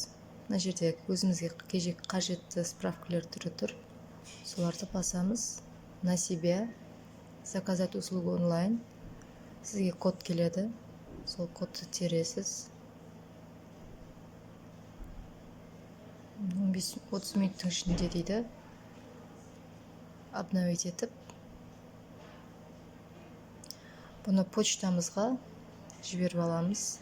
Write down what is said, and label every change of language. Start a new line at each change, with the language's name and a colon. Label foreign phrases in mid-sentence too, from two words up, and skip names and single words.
Kazakh: Мына жерде өзімізге қажетті справкалар түрі тұр. Соларды басамыз.
Russian: На себя, заказать услугу онлайн.
Kazakh: Сізге код келеді. Сол кодты тересіз. 15-30 минуттың ішінде дейді. Обновить етіп, бұны почтамызға жіберіп аламыз.